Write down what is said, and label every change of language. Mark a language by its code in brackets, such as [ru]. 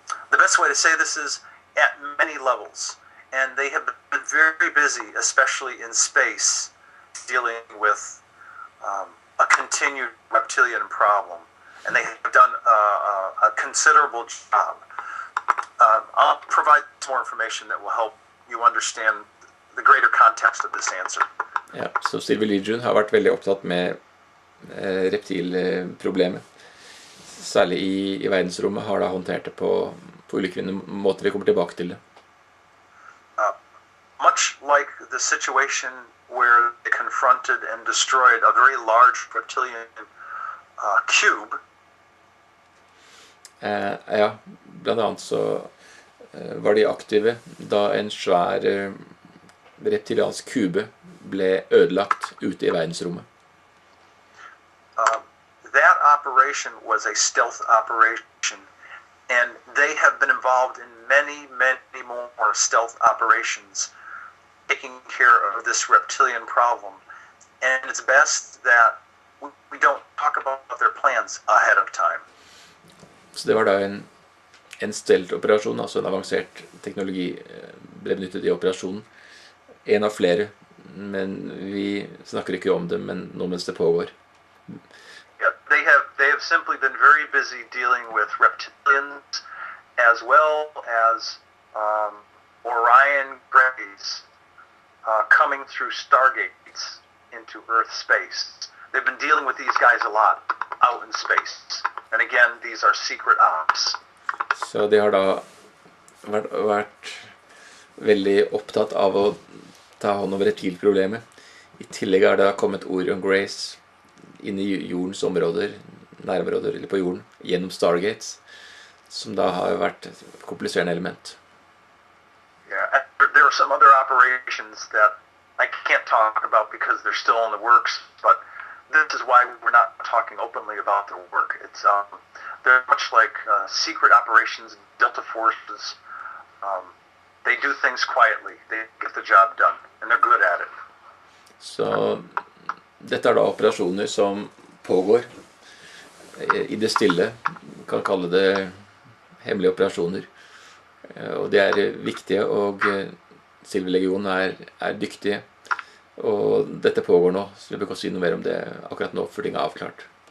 [en] the best way to say this is at many levels, and they have been very busy, especially in space, dealing with a continued reptilian problem, and they have done a considerable job. I'll provide more information that will help you understand the greater context of this answer. [no] Ja, så Silver Legion har vært veldig opptatt med reptilproblemet. Særlig i verdensrommet har da håndtert det på ulike måter. Vi kommer tilbake til det. [en] Much like the situation where they confronted and destroyed a very large reptilian cube. [no] Ja, blant annet så var de aktive da en svær reptiliansk kube ble ødelagt ute i verdensrommet. [en] That operation was a stealth operation, and they have been involved in many more stealth operations taking care of this reptilian problem. And it's best that we don't talk about their plans ahead of time. [no] Så det var da en stealth-operasjon, altså en avansert teknologi ble benyttet i operasjonen. En av flere, men vi snakker ikke om det, men nå mens det pågår. [en] Yeah, they have simply been very busy dealing with reptilians as well as Orion grays coming through stargates into Earth space. They've been dealing with these guys a lot out in space. And again, these are secret ops. [no] Så de har da vært veldig opptatt av å ta hånd om reptilproblemet. I tillegg er det kommet Orion Grace inn i jordens områder, nærområder eller på jorden, gjennom Stargates, som da har vært et kompliserende element. [en] Yeah, there are some other operations that I can't talk about because they're still in the works, but this is why we're not talking openly about their work. It's they're much like secret operations, Delta forces, They do things quietly. They get the job done, and they're good at it. [no] Så dette er da operasjoner som pågår i det stille. Man kan kalle det hemmelige operasjoner. Og de er viktige, og Silverlegionen er dyktige. Og dette pågår nå, så jeg vil ikke si noe mer om det akkurat nå, for ting er avklart.